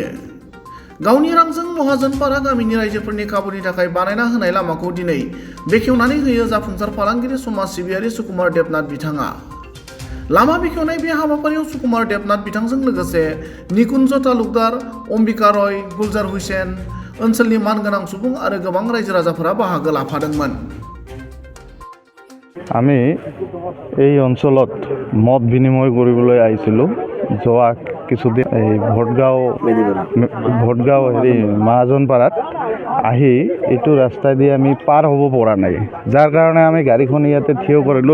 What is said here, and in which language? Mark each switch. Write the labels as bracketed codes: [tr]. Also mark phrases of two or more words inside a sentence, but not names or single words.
[brx] गावनि रांजों महाजनपारा गामिनि रायजोफोरनि खाबुनि थाखाय बानायना होनाय लामाखौ दिनै बेखेवनानै होयो जाफुंसार फालांगिरि समाज सिबियारि सुकुमार देबनाथ बिथाङा। लामा बेखेवनाय बे हाबाफारियाव सुकुमार देबनाथ बिथांजों लोगोसे निकुन्ज तालुकदार, अम्बिका रय, गुलजार हुसैन, ओनसोलनि मानगोनां सुबुं आरो गोबां रायजो राजाफोरा बाहागो लाफादोंमोन। [as] আমি এই অঞ্চলত মত বিনিময় কৰিবলৈ আহিছিলোঁ। যোৱা কিছুদিন এই ভোটগাঁও মহাজনপাৰাত আহি এইটো ৰাস্তাইদি আমি পাৰ হ'ব পৰা নাই, যাৰ কাৰণে আমি গাড়ীখন ইয়াতে থিয় কৰিলোঁ।